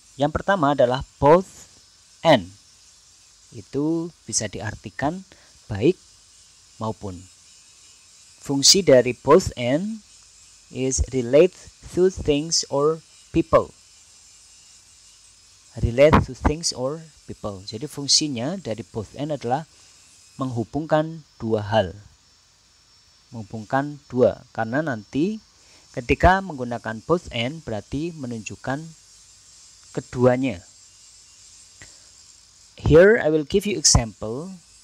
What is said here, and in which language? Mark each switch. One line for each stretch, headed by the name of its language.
Indonesian: Yang pertama adalah both and. Itu bisa diartikan baik maupun. Fungsi dari
English: both and is relate to things or people. Relate to things or people.
Indonesian: Jadi fungsinya dari both and adalah menghubungkan dua hal. Menghubungkan dua, karena nanti ketika menggunakan both and berarti menunjukkan keduanya.
English: Here I will give you example.